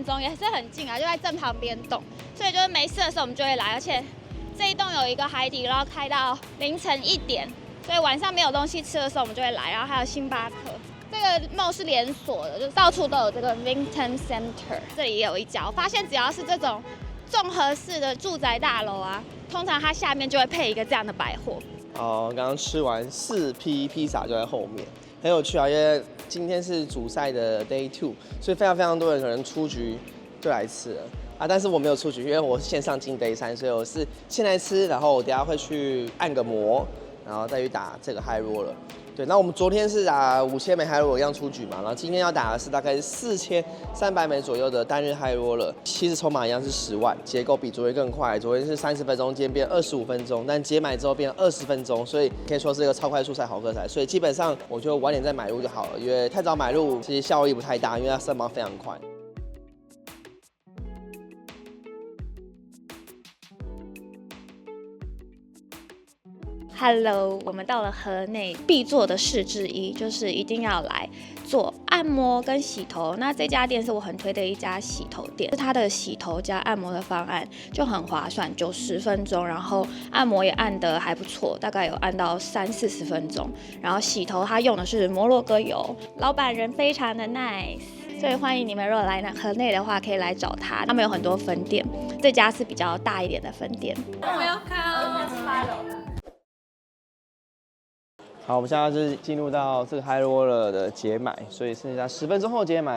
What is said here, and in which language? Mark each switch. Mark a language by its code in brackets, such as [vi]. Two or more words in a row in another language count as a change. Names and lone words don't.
[zh] 鐘，也是很近就在正旁邊棟，所以就是沒事的時候我們就會来，而且這一棟有一個海底撈開到凌晨1點，所以晚上沒有東西吃的時候我們就會來，然後還有星巴克，這個 mall 是連鎖的，就到處都有這個 Vinton Center， 這裡也有一家，我發現只要是這種綜合式的住宅大樓通常它下面就會配一個這樣的百貨。剛剛吃完4批披薩就在後面，很有趣因為今天是主賽的 Day 2，所以非常非常多人可能出局就來吃了但是我沒有出局，因為我是線上進 Day 3，所以我是现在吃，然後我等一下會去按個摩，然後再去打這個 [en] High Roller。 [zh] 对，那我們昨天是打5000枚 [en] High Roller [zh] 一樣出局嘛，然後今天要打的是大概4300枚左右的單日 [en] High Roller。 [zh] 其實籌碼一樣是10萬，結構比昨天更快，昨天是30分鐘，今天變25分鐘，但解買之後變20分鐘，所以可以說是一個超快速賽好課賽。所以基本上我就晚點再買入就好了，因為太早買入其實效益不太大，因為它升盲非常快。 Hello， 我們到了河內必做的事之一，就是一定要來做按摩跟洗頭。那這家店是我很推的一家洗头店，它的洗頭加按摩的方案就很划算，90分鐘，然後按摩也按得還不錯，大概有按到30-40分鐘。然後洗頭它用的是摩洛哥油，老闆人非常的 nice。所以歡迎你們，如果來河內的話，可以來找他。他們有很多分店，這家是比較大一點的分店。好，我們現在就是進入到這個 [en] High Roller [zh] 的解碼，所以剩下10分鐘後解碼。